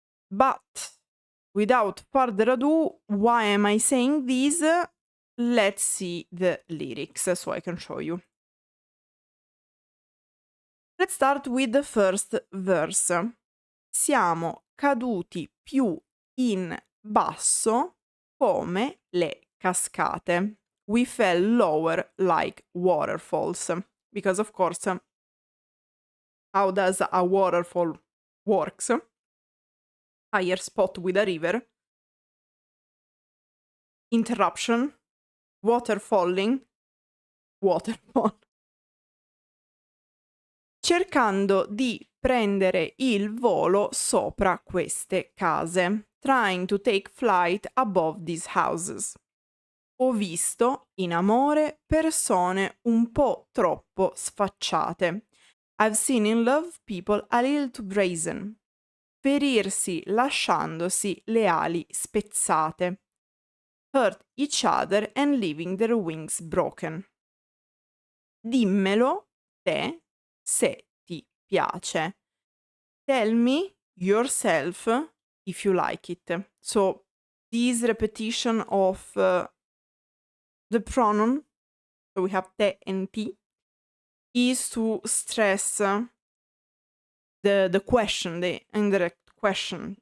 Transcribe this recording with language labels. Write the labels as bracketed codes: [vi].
[en] But without further ado, why am I saying this? Let's see the lyrics so I can show you. Let's start with the first verse. [it] Siamo caduti più in basso come le cascate. [en] We fell lower like waterfalls. Because of course, how does a waterfall works? Higher spot with a river. Interruption. Waterfalling. Waterfall. [it] Cercando di prendere il volo sopra queste case. [en] Trying to take flight above these houses. [it] Ho visto, in amore, persone un po' troppo sfacciate. [en] I've seen in love people a little too brazen. [it] Ferirsi lasciandosi le ali spezzate. [en] Hurt each other and leaving their wings broken. [it] Dimmelo te se ti piace. [en] Tell me yourself if you like it. So this repetition of the pronoun, so we have te and ti, is to stress the question, the indirect question.